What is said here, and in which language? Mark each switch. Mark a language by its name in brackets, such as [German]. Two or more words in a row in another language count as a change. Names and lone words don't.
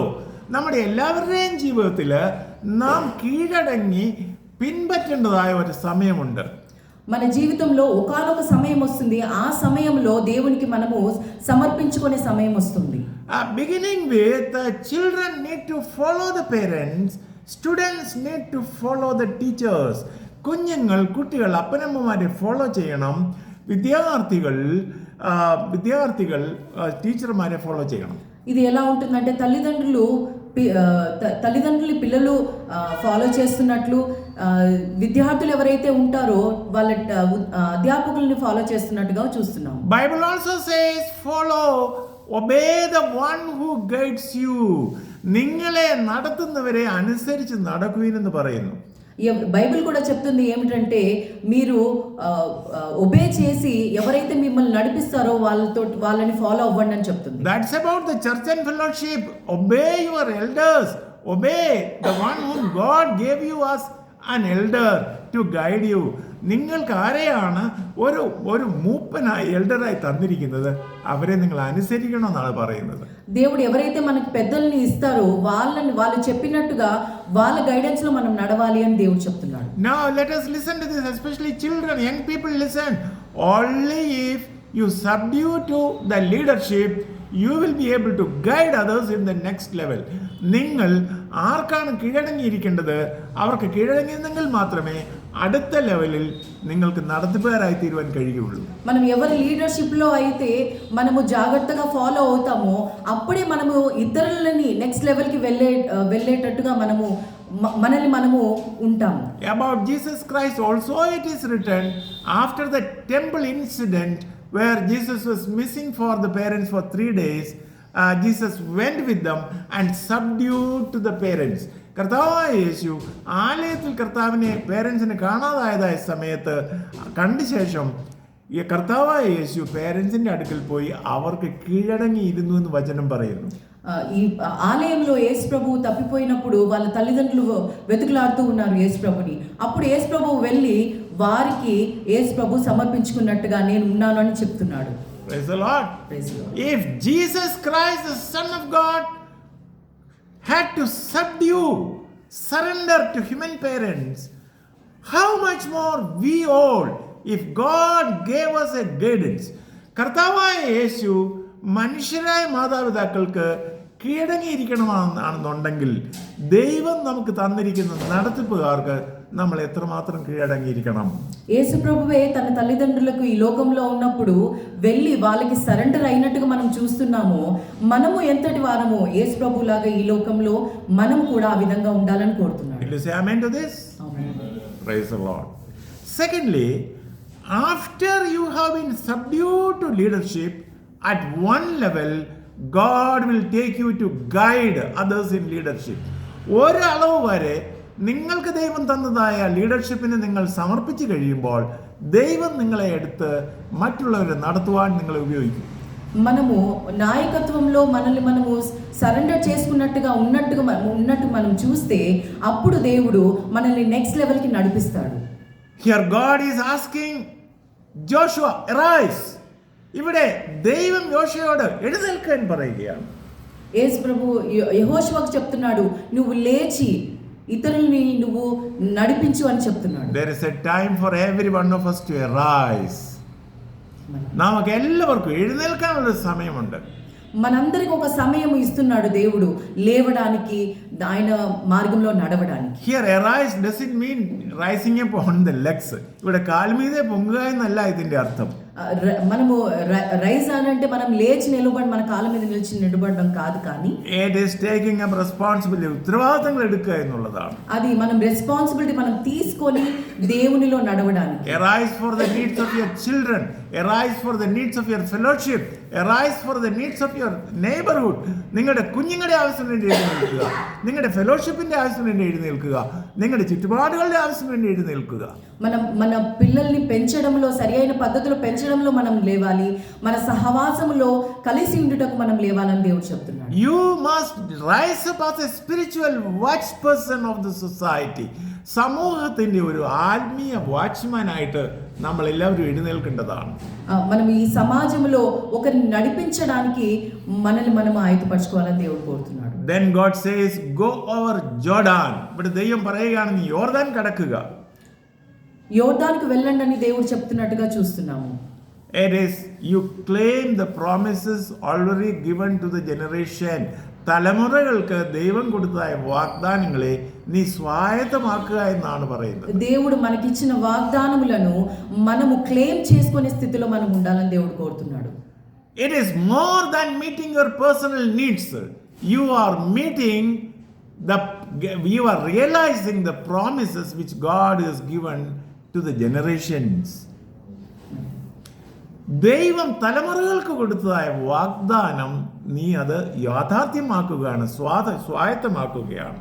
[Malayalam] നമ്മുടെ എല്ലാവരുടെയും ജീവിതത്തിൽ നാം കീഴടങ്ങി പിൻപറ്റേണ്ടതായ ഒരു സമയമുണ്ട്. [Telugu] మన జీవితంలో ఒకానొక సమయం వస్తుంది, ఆ సమయంలో దేవునికి మనము సమర్పించుకునే సమయం వస్తుంది. [English] Beginning with children need to follow the parents, students need to follow the teachers. [Malayalam] കുട്ടികൾ അപ്പനമ്മമാരെ ഫോളോ ചെയ്യണം, വിദ്യാർത്ഥികൾ ടീച്ചർമാരെ ഫോളോ ചെയ്യണം. [Telugu] ఇది ఎలా ఉంటుందంటే తల్లిదండ్రులు పిల్లలు ఫాలో చేస్తున్నట్లు విద్యార్థులు ఎవరైతే ఉంటారో వాళ్ళ అధ్యాపకుల్ని ఫాలో చేస్తున్నట్టుగా చూస్తున్నాం. [English] Bible also says follow obey the one who guides you. [Malayalam] നിങ്ങളെ നടത്തുന്നവരെ അനുസരിച്ച് നടക്കുവിനെന്ന് പറയുന്നു. [Telugu] బైబిల్ కూడా చెప్తుంది ఏమిటంటే మీరు ఒబే చేసి ఎవరైతే మిమ్మల్ని నడిపిస్తారో వాళ్ళని ఫాలో అవ్వండి అని చెప్తుంది. [English] That's about the church and fellowship. Obey your elders. Obey the one whom God gave you as an elder to guide you. [Malayalam] നിങ്ങൾക്ക് ആരെയാണ് ഒരു മൂപ്പനായി എൽഡറായി തന്നിരിക്കുന്നത്, അവരെ നിങ്ങൾ അനുസരിക്കണമെന്നാണ് പറയുന്നത്. [Telugu] దేవుడు ఎవరైతే మనకి పెద్దల్ని ఇస్తారో వాళ్ళు చెప్పినట్టుగా వాళ్ళ గైడెన్స్ లో మనం నడవాలి అని దేవుడు చెప్తున్నాడు. [English] Now let us listen to this, especially children, young people listen. Only if you subdue to the leadership, you will be able to guide others in the next level. [Malayalam] നിങ്ങൾ ആർക്കാണ് കീഴടങ്ങിയിരിക്കേണ്ടത് അവർക്ക് കീഴടങ്ങിയിരുന്നെങ്കിൽ മാത്രമേ അടുത്ത ലെവലിൽ നിങ്ങൾക്ക് നടത്തിപ്പുകാരായി തീരുവാൻ കഴിയുള്ളൂ. [Telugu] మనం ఎవరి లీడర్షిప్ లో అయితే మనము జాగ్రత్తగా ఫాలో అవుతామో అప్పుడే మనము ఇతరులని [English] next level [Telugu] కి వెళ్ళేటట్టుగా మనల్ని మనము ఉంటాము. [English] About Jesus Christ also it is written, after the temple incident where Jesus was missing for the parents for 3 days, Jesus went with them and subdued to the parents. [Malayalam] കർത്താവായ യേശു ആലയത്തിൽ കർത്താവിനെ പേരൻസിനെ കാണാതായതായ സമയത്ത് കണ്ട ശേഷം ഈ കർത്താവായ യേശു പേരൻസിന്റെ അടുക്കൽ പോയി അവർക്ക് കീഴടങ്ങിയിരുന്നു എന്ന് വചനം പറയുന്നു. [Telugu] ఈ ఆలయంలో యేసు ప్రభువు తప్పిపోయినప్పుడు వాళ్ళ తల్లిదండ్రులు వెతుకులాడుతూ ఉన్నారు యేసు ప్రభుని. అప్పుడు యేసు ప్రభువు వెళ్ళి వారికి యేసు ప్రభు సమర్పించుకున్నట్టుగా నేను ఉన్నాను అని చెప్తున్నాడు. [English] Praise the Lord. Praise the Lord. If Jesus Christ, the Son of God, had to surrender to human parents, how much more we all, if God gave us a guidance. [Malayalam] കർത്താവായ യേശു മനുഷ്യരായ മാതാപിതാക്കൾക്ക് കീഴടങ്ങിയിരിക്കണമെന്നാണെന്നുണ്ടെങ്കിൽ ദൈവം നമുക്ക് തന്നിരിക്കുന്ന നടത്തിപ്പുകാർക്ക് നമ്മൾ ఎత్రమాత్రం కీഴടങ്ങിയിരിക്കണം. [Telugu] యేసు ప్రభువే తన తల్లిదండ్రులకు ఈ లోకంలో ఉన్నప్పుడు వెళ్ళి వాళ్ళకి సరెండర్ అయినట్టుగా మనం చూస్తున్నాము. మనము ఎంతటి వారము యేసు ప్రభులాగా ఈ లోకంలో మనం కూడా ఆ విధంగా ఉండాలని కోరుతున్నాడు. [English] Will you say amen to this? Amen. Praise the Lord. Secondly, after you have been subdued to leadership at one level, God will take you to guide others in leadership. [Malayalam] ഒരു അളവ് വരെ നിങ്ങൾക്ക് ദൈവം തന്നതായ ലീഡർഷിപ്പിനെ നിങ്ങൾ സമർപ്പിച്ചു കഴിയുമ്പോൾ ദൈവം നിങ്ങളെ എടുത്ത് മറ്റുള്ളവരെ നടത്തുവാൻ നിങ്ങളെ ഉപയോഗിക്കും. [Telugu] మనము నాయకత్వంలో మనల్ని మనము సరెండర్ చేసుకున్నట్టుగా ఉన్నట్టు మనం చూస్తే అప్పుడు దేవుడు మనల్ని [English] next levelకి [Telugu] నడిపిస్తాడు. [English] Here God is asking Joshua, arise. [Malayalam] ഇവിടെ ദൈവം യോശുവയോട് എഴുന്നേൽക്കാൻ പറയുകയാണ്. [Telugu] యేసు ప్రభు యెహోషువకు చెప్తున్నాడు, నువ్వు లేచి ఇతరుల్ని నువ్వు నడిపించు అని చెప్తున్నాడు. [English] There is a time for every one of us to arise. [Malayalam] നമുക്ക് എല്ലാവർക്കും എഴുന്നേൽക്കാനുള്ള സമയമുണ്ട്. [Telugu] మనందరికి ఒక సమయం ఇస్తున్నాడు దేవుడు లేవడానికి, ఆయన మార్గంలో నడవడానికి. [English] Here arise doesn't mean rising up on the legs. [Malayalam] ഇവിടെ കാൽമീതെ പൊങ്ങുക എന്നല്ല ഇതിന്റെ അർത്ഥം. [Telugu] మనము రైజ్ అంటే మనం లేచి నిలబడి మన కాళ్ళ మీద నిలిచి నిలబడడం కాదు, కానీ [English] it is taking up responsibility, [Malayalam] ഉത്തരവാദിത്വം എടുക്കുക എന്നുള്ളതാണ്. [Telugu] అది మనం రెస్పాన్సిబిలిటీ మనం తీసుకొని దేవునిలో నడవడానికి. [English] Arise for the needs of your children, arise for the needs of your fellowship, arise for the needs of your neighborhood. [Malayalam] നിങ്ങളുടെ കുഞ്ഞുങ്ങളുടെ ആവശ്യത്തിന് വേണ്ടി എഴുന്നേൽക്കുക, നിങ്ങളുടെ ഫെലോഷിപ്പിന്റെ ആവശ്യത്തിന് വേണ്ടി എഴുന്നേൽക്കുക, നിങ്ങളുടെ ചുറ്റുപാടുകളുടെ ആവശ്യത്തിന് വേണ്ടി എഴുന്നേൽക്കുക. [Telugu] మన పిల్లల్ని పెంచడంలో సరి అయిన పద్ధతిలో పెంచడంలో మనం లేవాలి, మన సహవాసములో కలిసి ఉండుటకు మనం లేవాలని దేవుడు చెప్తున్నాడు. [English] You must rise up as a spiritual watch person of the society. [Malayalam] സമൂഹത്തിന്റെ ഒരു ആത്മീയ വാച്ച്മാൻ ആയിട്ട് നമ്മൾ എല്ലാവരും എഴുന്നേൽക്കേണ്ടതാണ്. [Telugu] మనం ఈ సమాజంలో ఒకరిని నడిపించడానికి మనల్ని మనం ఆయుధపరచుకోవాలని దేవుడు కోరుతున్నాడు. [English] Then God says, go over Jordan. [Malayalam] ഇവിടെ ദൈവം പറയുകയാണ്, നീ യോർദാൻ കടക്കുക. [Telugu] యోర్దానుకు వెళ్ళండి అని దేవుడు చెప్తున్నట్టుగా చూస్తున్నాము. [English] It is you claim the promises already given to the generation. [Malayalam] തലമുറകൾക്ക് ദൈവം കൊടുത്തതായ വാഗ്ദാനങ്ങളെ നീ സ്വായത്തമാക്കുക എന്നാണ് പറയുന്നത്. [Telugu] దేవుడు మనకిచ్చిన వాగ్దానములను మనము క్లెయిమ్ చేసుకునే స్థితిలో మనం ఉండాలని దేవుడు కోరుతున్నాడు. [English] It is more than meeting your personal needs. You are realizing the promises which God has given to the generations. [Malayalam] ദൈവം തലമുറകൾക്ക് കൊടുത്തതായ വാഗ്ദാനം നീ അത് യാഥാർത്ഥ്യമാക്കുകയാണ്, സ്വായത്തമാക്കുകയാണ്.